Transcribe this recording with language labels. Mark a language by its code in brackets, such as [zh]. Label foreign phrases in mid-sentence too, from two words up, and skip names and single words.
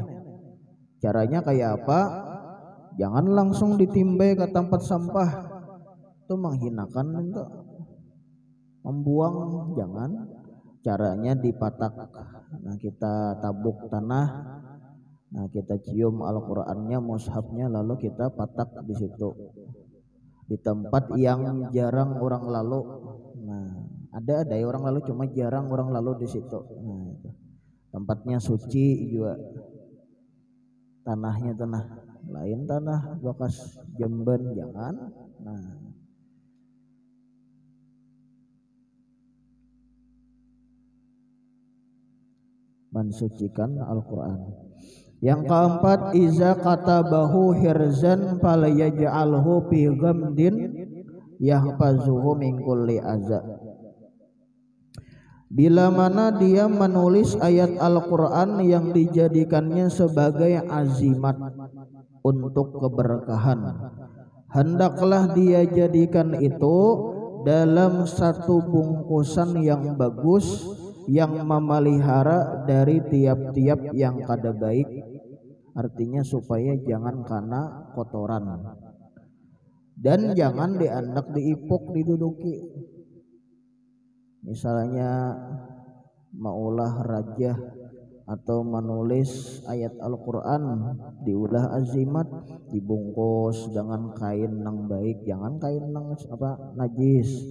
[bjn] Caranya kayak apa? Jangan langsung ditimbai ke tempat sampah. [id] Itu menghinakan, itu membuang, jangan. [bjn] Caranya dipatak. Nah, kita tabuk tanah, nah kita cium Al-Qur'annya, mushafnya, lalu kita patak di situ, di tempat yang jarang orang lalu. [id] Nah, ada orang lalu, cuma jarang orang lalu di situ. Nah, itu tempatnya suci juga, tanahnya tanah lain, tanah bekas jamban, jangan. Nah, mensucikan Al-Qur'an. Yang keempat, [ar] إذا كتبه حرزا فليجعله في غمد يحفظه من كل أذى. [bjn] Bila mana dia menulis ayat Al-Qur'an yang dijadikannya sebagai azimat untuk keberkahan, hendaklah dia jadikan itu dalam satu bungkusan yang bagus, yang memelihara dari tiap-tiap yang kada baik. Artinya supaya jangan kena kotoran, dan jangan diandak diipuk, diduduki. Misalnya maulah rajah atau menulis ayat Al-Qur'an, diulah azimat, dibungkus dengan kain nang baik, jangan kain nang najis.